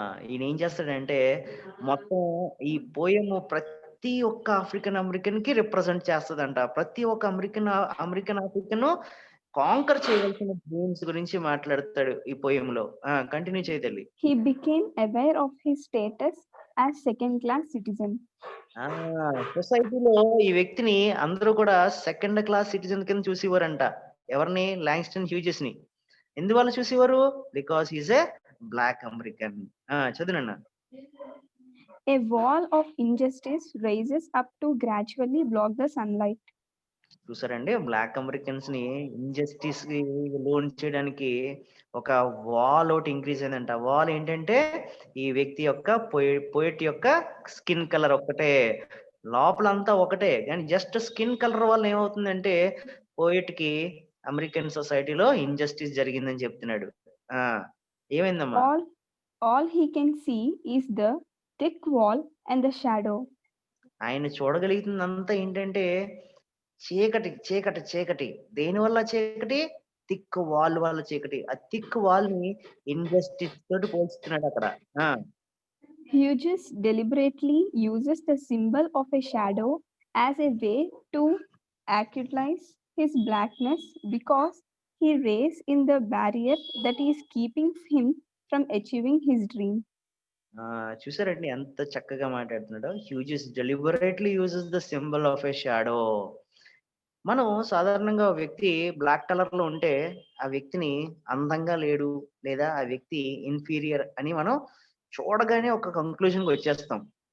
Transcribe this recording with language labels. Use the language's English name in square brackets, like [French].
[Telugu] ఈయన ఏం చేస్తాడంటే మొత్తం ఈ పోయము ప్రతి ఒక్క ఆఫ్రికన్ అమెరికన్ కి రిప్రజెంట్ చేస్తుందంట. ప్రతి ఒక్క అమెరికన్ ఆఫ్రికన్ కాంకర్ చేయవలసిన డ్రీమ్స్ గురించి మాట్లాడతాడు ఈ పోయంలో. Continue చేయతల్లి. [English] He became aware of his status as second class citizen. [Telugu] సొసైటీలో ఈ వ్యక్తిని అందరూ కూడా సెకండ్ క్లాస్ సిటిజన్ కింద చూసేవారంట. ఎవరిని? లాంగ్స్టన్ హ్యూజెస్ ని. ఎందువల్ల చూసేవారు? [English] Because is a black American. [Telugu] చదువునన్నా. [English] A wall of injustice rises up to gradually block the sunlight. [Telugu] చూసారండి, బ్లాక్ అమెరికన్స్ ని ఇంజస్టిస్ కి లోన్ చేయడానికి ఒక వాల్ ఒకటి ఇంక్రీజ్ అయిందంట. వాల్ ఏంటంటే ఈ వ్యక్తి యొక్క పోయిట్ యొక్క స్కిన్ కలర్ ఒక్కటే, లోపలంతా ఒకటే, కానీ జస్ట్ స్కిన్ కలర్ వల్ల ఏమవుతుందంటే పోయిట్ కి అమెరికన్ సొసైటీలో ఇంజస్టిస్ జరిగిందని చెప్తున్నాడు. ఏమైందమ్మా? [English] All he can see is the thick wall and the shadow. [Telugu] ఆయన చూడగలుగుతుందంతా ఏంటంటే చీకటి చీకటి చీకటి. దేని వల్ల చీకటి? థిక్ వాల్ వల్ల చీకటి. ఆ థిక్ వాల్ ని ఇంజస్టిస్ తోటి పోల్చుతున్నాడు అక్కడ. [English] Hughes deliberately uses the symbol of a shadow as a way to actualize his blackness because he raised in the barrier that is keeping him from achieving his dream. [Telugu] చూసారండి ఎంత చక్కగా మాట్లాడుతున్నాడో. [English] Hughes deliberately uses the symbol of a shadow. [Telugu] మనం సాధారణంగా వ్యక్తి black colour లో ఉంటే ఆ వ్యక్తిని అందంగా లేడు లేదా ఆ వ్యక్తి ఇన్ఫీరియర్ అని మనం చూడగానే ఒక కంక్లూజన్ కి వచ్చేస్తాం.